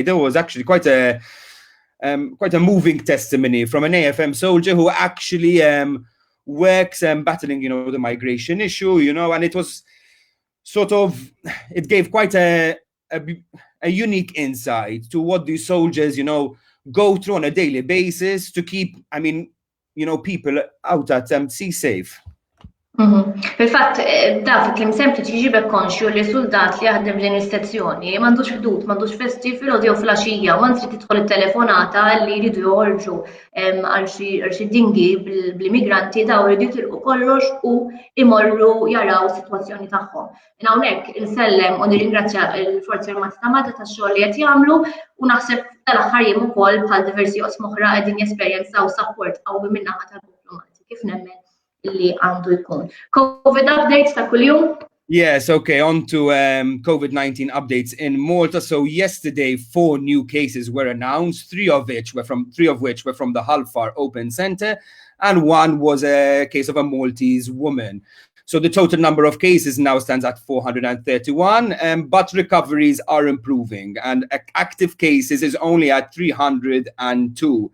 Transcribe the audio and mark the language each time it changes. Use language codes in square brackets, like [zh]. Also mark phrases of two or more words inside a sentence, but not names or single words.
[en] There was actually quite a moving testimony from an AFM soldier who actually works battling, the migration issue, and it was sort of, it gave quite a unique insight to what these soldiers, go through on a daily basis to keep, people out at sea safe. [mt] Fil-fatt, daf kien sempliċi jġibek konxju li soldat li jaħdem din is-sezzjoni m'għandux ħdud, m'għandux festi fil-għodu jew fil-għaxija, u anzi tidħol it-telefonata li jridu joħorġu għal xi dingi bl-immigranti daw jridu jitilqu kollox u imorru jaraw is-sitwazzjoni tagħhom. Hawnhekk insellem u nirringrazzja l-Forzi Armati ta' Malta tax-xogħol li qed jagħmlu u naħseb tal-aħħar jiem ukoll bħal diversi oqsma oħra qegħdin jesperjenzaw support qawwi min-naħa tal-diplomati kif nemmen li għandu jkun. [en] COVID updates [mt] ta' kuljum? [en] Yes, okay, on to COVID-19 updates in Malta. So yesterday, 4 new cases were announced, 3 of which were from the Hull Far Open Centre, and 1 was a case of a Maltese woman. So the total number of cases now stands at 431, but recoveries are improving, and active cases is only at 302.